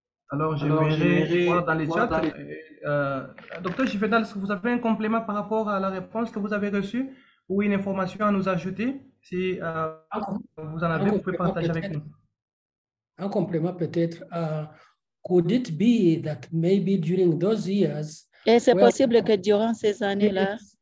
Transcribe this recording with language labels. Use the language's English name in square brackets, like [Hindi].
[French] Alors, j'aimerais voir dans les chats. Docteur Gifedal, est-ce que vous avez un complément par rapport à la réponse que vous avez reçue ou une information à nous ajouter? Si vous en avez, vous pouvez partager avec nous. Un complément peut-être. [English] Could it be that maybe during those years, [French] et c'est possible que durant ces années-là,